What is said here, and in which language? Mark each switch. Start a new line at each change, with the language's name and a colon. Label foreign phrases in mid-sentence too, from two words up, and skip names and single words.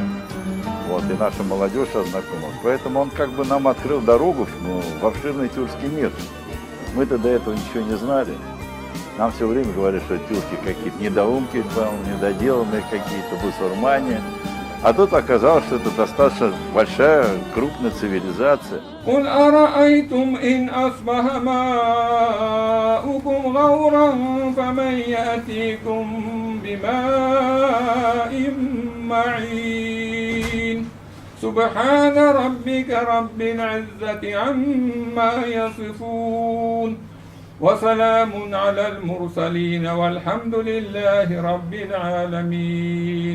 Russian: Вот, и наша молодежь ознакомилась. Поэтому он как бы нам открыл дорогу в обширный тюркский мир. Мы-то до этого ничего не знали. Нам все время говорили, что тюрки какие-то недоумки, недоделанные какие-то, бусурмане. А тут оказалось, что это достаточно большая, крупная цивилизация.
Arabic: قل أرأيتم إن أصبح ماؤكم غورا فمن يأتيكم بماء معين سبحان ربك رب العزة عما يصفون وسلام على المرسلين والحمد لله رب العالمين.